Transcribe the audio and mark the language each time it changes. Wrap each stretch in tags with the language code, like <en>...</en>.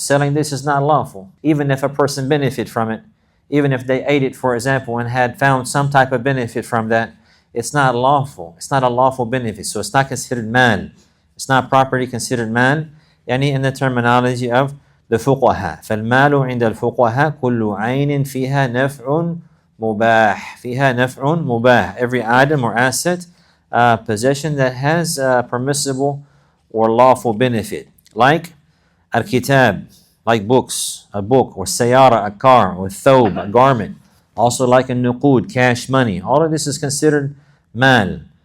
<en>Selling this is not lawful, even if a person benefit from it, even if they ate it, for example, and had found some type of benefit from that. It's not lawful. It's not a lawful benefit, so it's not considered mal. It's not properly considered mal. يعني in the terminology of the fuqaha.</en> <ar>فالمال عند الفقهاء كل عين فيها نفع مباح. فيها نفع مباح.</ar> <en>Every item or asset, possession that has permissible or lawful benefit, like Al-Kuttaab, like books, a book, or sayara, a car, or thawb, a garment. Also like a nuqud, cash money. All of this is considered mal.</en>